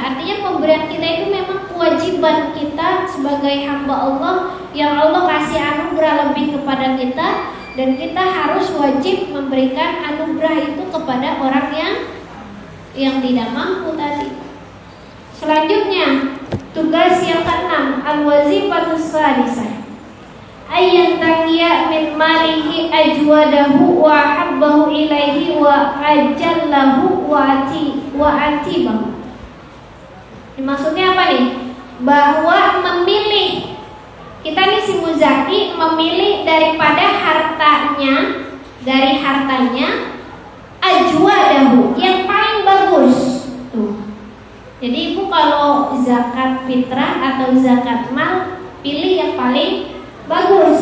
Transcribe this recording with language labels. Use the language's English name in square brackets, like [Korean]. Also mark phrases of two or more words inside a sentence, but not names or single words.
[Indonesian] Artinya pemberian kita itu memang kewajiban kita sebagai hamba Allah yang Allah kasih anugerah lebih kepada kita, dan kita harus wajib memberikan anugerah itu kepada orang yang tidak mampu tadi. Selanjutnya, tugas yang keenam, [Arabic] الوظيفة السادسة أن ينتقي من ماله أجوده وأحبه إليه وأجله وأطيبه. [Indonesian] Maksudnya apa nih? Bahwa memilih, kita nih si muzaki memilih daripada hartanya, dari hartanya ajwadahu, yang paling bagus. Tuh. Jadi ibu kalau zakat fitrah atau zakat mal, pilih yang paling bagus.